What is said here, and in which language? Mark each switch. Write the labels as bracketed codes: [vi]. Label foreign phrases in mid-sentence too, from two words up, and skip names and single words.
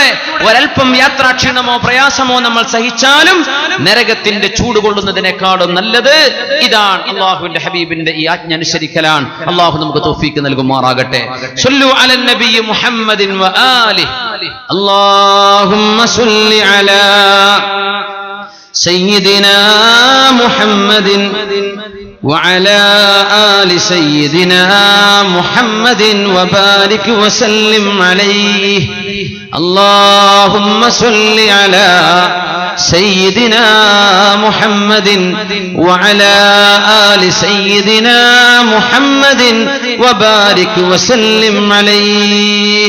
[ml] ഒരൽപ്പം യാത്രാക്ഷീണമോ പ്രയാസമോ നമ്മൾ സഹിച്ചാലും നരകത്തിന്റെ ചൂട് കൊള്ളുന്നതിനേക്കാളും നല്ലത് ഇതാണ്. അള്ളാഹുവിന്റെ ഹബീബിന്റെ ഈ ആജ്ഞ അനുസരിക്കലാണ്. അള്ളാഹു നമുക്ക് തൗഫീഖ് നൽകുമാറാകട്ടെ. [ar] صلوا على النبي محمد وآله. اللهم صل على سيدنا محمد وعلى آل سيدنا محمد وبارك وسلم عليه. اللهم صل على سيدنا محمد وعلى آل سيدنا محمد وبارك وسلم عليه.